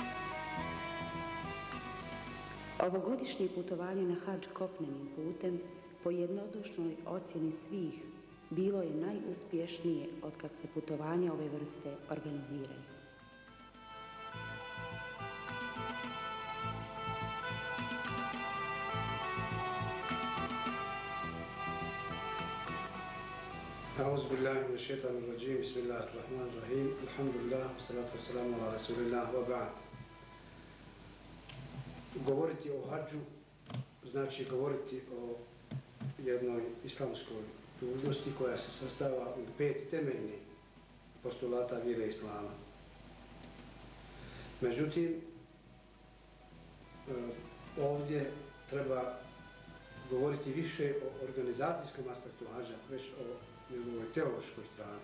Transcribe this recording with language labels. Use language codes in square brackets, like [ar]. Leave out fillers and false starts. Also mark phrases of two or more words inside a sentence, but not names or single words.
[bs] Ovogodišnje putovanje na hadž kopnenim putem po jednodušnoj ocjeni svih, bilo je najuspješnije otkad se putovanja ove vrste organiziraju. [ar] أعوذ بالله من الشيطان الرجيم بسم الله الرحمن الرحيم الحمد لله والصلاة والسلام على رسول الله وبعد. [bs] Govoriti o hadžu znači govoriti o jednoj islamskoj dužnosti koja se sastava u 5 temeljnih postulata vjere islama. Međutim, ovdje treba govoriti više o organizacijskom aspektu hadža, već o njegovoj teološkoj strani.